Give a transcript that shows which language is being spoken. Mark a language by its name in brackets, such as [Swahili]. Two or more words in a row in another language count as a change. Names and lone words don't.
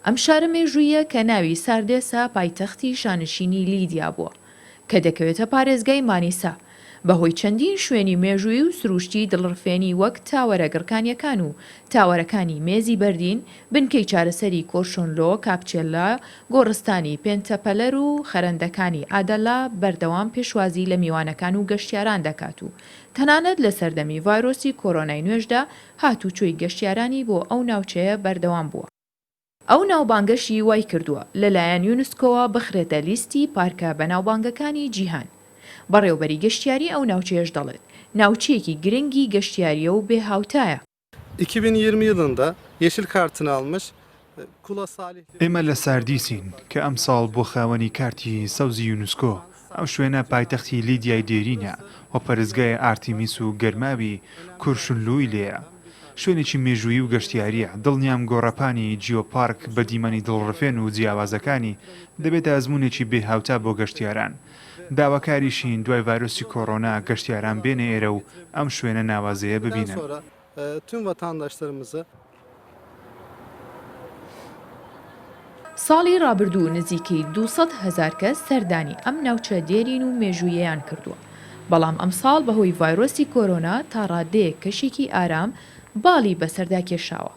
[Central Kurdish] ئەم شارە مێژوویە کە ناوی ساردێسا پایتەختی شانشینی لیدیا بووە کە دەکەوێتە پارێزگای مانیسا بەهۆی چەندین شوێنی مێژووی و سروشتی دڵڕفێنی وەک تاوەرە گڕکانیەکان و تاوەرەکانی میێزی بەردین بنکەی چارەسەری کۆرشۆنلۆ کاپچێلا گۆڕستانی پێنتەپەلەر و خەرەندەکانی ئادەلا بەردەوام پێشوازی لە میوانەکان و گەشتیاران دەکات و تەنانەت لە سەردەمی ڤایرۆسی کۆرۆنای نوێژدا هاتوچۆی گەشتیارانی بۆ ئەو ناوچەیە بەردەوام بووە. ئەو ناوبانگەشی وای کردووە لەلایەن یونسکۆوە بخرێتە لیستی پارکە بەناوبانگەکانی جیهان. بەڕێوەبەری گەشتیاری ئەو ناوچەیەش دەڵێت ناوچەیەکی گرنگی گەشتیاریە و بێ هاوتایە. [Turkish] 2020 yılında yeşil kartını almış Kula Salih. [Central Kurdish] ئێمە لە ساردیسین کە ئەم ساڵ بۆ خاوەنی کارتی سەوزی یونسکۆ ئەم شوێنە پایتەختی لیدیای دێرینە و پەرزگای ئارتیمیس و گەرماوی کورشنلووی لێیە. شوێنێکی مێژووی و گەشتیاریە دڵنیام گۆڕەپانی جیۆپارک بە دیمەنی دڵڕفێن و جیاوازەکانی دەبێتە ئەزمونێکی بێ هاوتا بۆ گەشتیاران. داواکاریشین دوای ڤایرۆسی کۆڕۆنا گەشتیاران بێنە ئێرە و ئەم شوێنە ناوازەیە ببینن. [Turkish] Tüm vatandaşlarımızı [Central Kurdish] ساڵی ڕابردوو نزیکەی 200,000 کەس سەردانی ئەم ناوچە دێرین و مێژوویەیان کردووە. بەڵام ئەم ساڵ بەهۆی ڤایرۆسی کۆرۆنا تا ڕادەیەک کەشێکی ئارام باڵی بەسەردا کێشاوە.